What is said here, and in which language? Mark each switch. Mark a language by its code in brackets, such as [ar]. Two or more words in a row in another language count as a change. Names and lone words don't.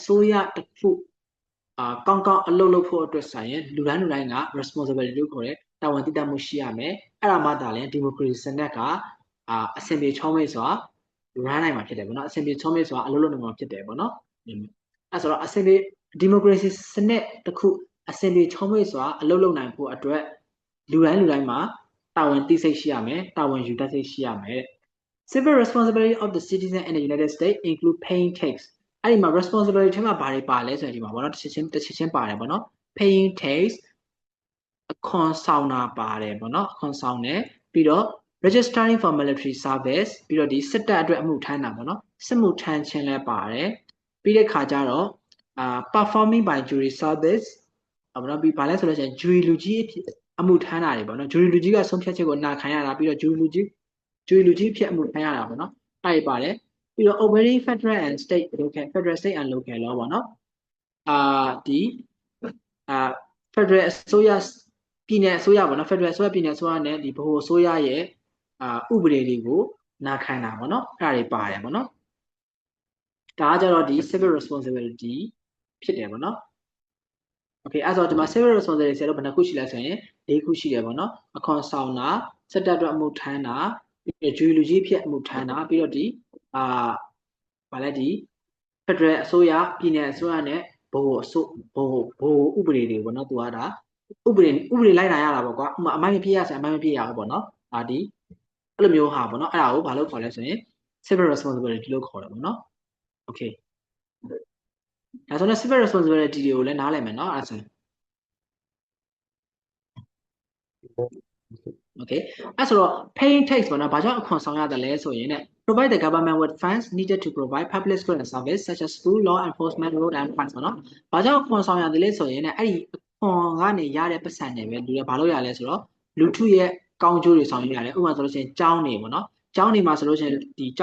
[my] စိုးရတစ်ခုကောင်းကောင်းအလုပ်လုပ်ဖို့အတွက်ဆိုရင်လူတိုင်းက responsibility လို့ခေါ်တဲ့တာဝန်တည်တတ်မှုရှိရမယ်အဲ့ဒါမှသာလေ democracy စနစ်ကအဆင်ပြေချောမွေ့စွာ run နိုင်မှာဖြစ်တယ်ပေါ့နော်အဆင်ပြေချောမွေ့စွာအလုပ်လုပ်နိုင်မှာဖြစ်တယ်ပေါ့နော်အဲ့ ဆိုတော့အဆင်ပြေ democracy စနစ်တစ်ခုအဆင်ပြေချောမွေ့စွာအလုပ်လုပ်နိုင်ဖို့အတွက်လူတိုင်းမှာတာဝန်သိစိတ်ရှိရမယ်တာဝန်ယူတတ်စိတ်ရှိရမယ် [en] Civil responsibility of the citizen in the United States include paying tax [my] အဲ့ဒီမှာ responsibility ထဲမှာဘာတွေပါလဲဆိုရင်ဒီမှာပေါ့နော်တစ်ချက်ချင်းပါတယ်ပေါ့နော် [en] paying tax [my] အခွန် ဆောင်တာပါတယ်ပေါ့နော်အခွန်ဆောင်တယ်ပြီးတော့ [en] registering for military service [my] ပြီးတော့ဒီစစ်တပ်အတွက်အမှုထမ်းတာပေါ့နော်စစ်မှုထမ်းခြင်းလည်းပါတယ်ပြီးတဲ့ခါကျတော့ [en] performing by jury service [my] ပေါ့နော်ပြီးဘာလဲဆိုလို့ရှိရင် jury လူကြီးအမှုထမ်းတာတွေပေါ့နော် jury လူကြီးကဆုံးဖြတ်ချက်ကိုနာခံရတာပြီးတော့ jury လူကြီးဖြစ်အမှုထမ်းရတာပေါ့နော်အဲ့ဒီပါတယ်ပြီးတော့ [en] obeying federal and state local federal state and local law [my] ပေါ့နော်ဒီ federal အစိုးရပြည်နယ်အစိုးရပေါ့နော် federal အစိုးရပြည်နယ်အစိုးရနဲ့ဒီဗဟိုအစိုးရရဲ့ဥပဒေတွေကိုနာခံတာပေါ့နော်အဲ့ဒါတွေပါတယ်ပေါ့နော်ဒါကကြတော့ဒီ [en] civil responsibility [my] ဖြစ်တယ်ပေါ့နော် okay အဲ့ဆိုဒီမှာ [en] civil responsibility [my] ဆရာတို့ဘယ်နှခုရှိလဲဆိုရင်၄ခုရှိတယ်ပေါ့နော်အခွန်ဆောင်တာစစ်တပ်အတွက်အမှုထမ်းတာပြီးတော့ jury လူကြီးဖြစ်အမှုထမ်းတာပြီးတော့ဒီဘာလဲဒီ federal အစိုးရပြည်နယ်အစိုးရနဲ့ဗဟို ဥပဒေတွေပေါ့နော်သူကဒါဥပဒေလိုက်နာရတာပေါ့ကွာဥပမာအမိုင်းမပြည့်ရဆိုအမိုင်းမပြည့်ရအောင်ပေါ့နော်ဒီအဲ့လိုမျိုးဟာပေါ့နော်အဲ့ဒါကိုဘာလို့ခေါ်လဲဆိုရင် [en] civil responsibility [my] လို့ခေါ်တယ်ပေါ့နော် okay ဒါဆိုတော့ [en] civil responsibility [my] တွေကိုလည်းနားလည်မယ်နော်အဲ့ဒါဆိုရင် okay အဲ့ဆိုတော့ [en] paying tax [my] ပေါ့နော်ဘာကြောင့်အခွန်ဆောင်ရတယ်လဲဆိုရင် [en] provide the government with funds needed to provide public goods and service such as school law enforcement road and funds [my] ပေါ့နော်ဘာကြောင့်အခွန်ဆောင်ရတယ်လဲဆိုရင်အဲ့ဒီအခွန်ကနေရတဲ့ပတ်စံတွေပဲလူတွေဘာလို့ရလဲဆိုတော့လူထုရဲ့ကောင်းကျိုးတွေဆောင်ရွက်ရတယ်ဥပမာဆိုလို့ရှိရင်ကျောင်းနေပေါ့နော်ကျောင်းနေမှာဆိုလို့ရှိရင်ဒီကျော